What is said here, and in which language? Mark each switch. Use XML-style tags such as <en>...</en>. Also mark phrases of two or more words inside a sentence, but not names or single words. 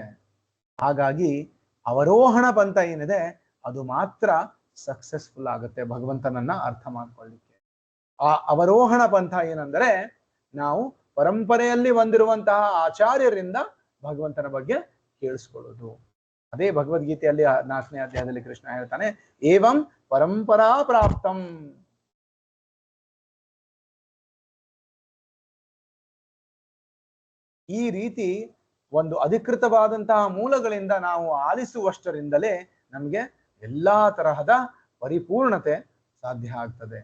<kn>ಹಾಗಾಗಿ ಅವರೋಹಣ ಪಂಥ ಏನಿದೆ ಅದು ಮಾತ್ರ ಸಕ್ಸಸ್ಫುಲ್ ಆಗುತ್ತೆ ಭಗವಂತನನ್ನ ಅರ್ಥ ಮಾಡ್ಕೊಳ್ಳಿಕ್ಕೆ. ಆ ಅವರೋಹಣ ಪಂಥ ಏನಂದ್ರೆ ನಾವು ಪರಂಪರೆಯಲ್ಲಿ ಬಂದಿರುವಂತಹ ಆಚಾರ್ಯರಿಂದ ಭಗವಂತನ ಬಗ್ಗೆ ಕೇಳಿಸ್ಕೊಳ್ಳೋದು. ಅದೇ ಭಗವದ್ಗೀತೆಯಲ್ಲಿ 4ನೇ ಅಧ್ಯಾಯದಲ್ಲಿ ಕೃಷ್ಣ ಹೇಳ್ತಾನೆ,</kn> <sa>ಏವಂ ಪರಂಪರಾ ಪ್ರಾಪ್ತಂ.</sa> <kn>ಈ ರೀತಿ ಒಂದು ಅಧಿಕೃತವಾದಂತಹ ಮೂಲಗಳಿಂದ ನಾವು ಆಲಿಸುವಷ್ಟರಿಂದಲೇ ನಮಗೆ ಎಲ್ಲಾ ತರಹದ ಪರಿಪೂರ್ಣತೆ ಸಾಧ್ಯ ಆಗ್ತದೆ.</kn>